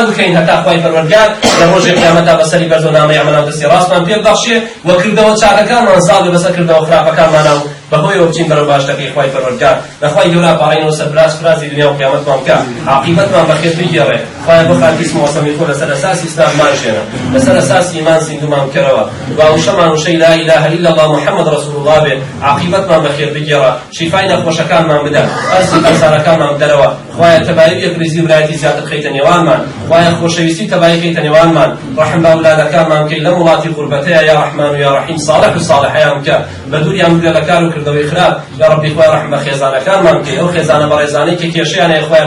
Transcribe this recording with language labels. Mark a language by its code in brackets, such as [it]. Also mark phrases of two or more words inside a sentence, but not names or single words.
[ckb] بکەین هەتا خوای پەروەردگار لە ڕۆژی قیامەتدا بەسەری بەرزەونامەی ئەمەڵان دەستی ڕاستمان پێ ببەخشێ و کردەوە چاکەکانمان ساڵ بەسەر کردەوە خراپەکانمانە و بەهۆیەوە بچین بەرەو باشتەکەی خوای پەروەردگار لەخوای گەورە پاڕینەوە سەربراز فرازی دنیا و قیامەتمان بکە عاقیبەتمان بەخێر بگێڕێ خوای بۆ خاکی اسم وەسەمی خۆ لەسەر ئەساسی ئیسلاممان ژێنە لەسەر ئەساسی ئیمان زیندومان بکەرەوە و وشەمان وشەی [ar] لا إله إلا الله محمد رسول الله [ckb] بێ عاقیبەتمان بەخێر بگێڕە شیفای نەخۆشەکانمان بدە ئەرزەکانمان بدەرەوە خوایە تەبایی بێکریزی ولایەتی زیاتر خەیتە نێوانمان خوایە خۆشەویستی تەبایی خەیتە نێوانمان ڕەحم بە ئەولادەکانمان بکەی لە وڵاتی غوربەتەیە یا [ar] ڕەحمان و یا ڕەحیم [ckb] صالح و صالحەیان بکە بە دووریان بگرە لە کار و کردەوەی خراپ [ar] یا ربی [ckb] خوای ڕەحم بە خێزانەکانمان بکەی ئەو خێزانە بەڕێزانەی کە کێشەیان هەیە خوای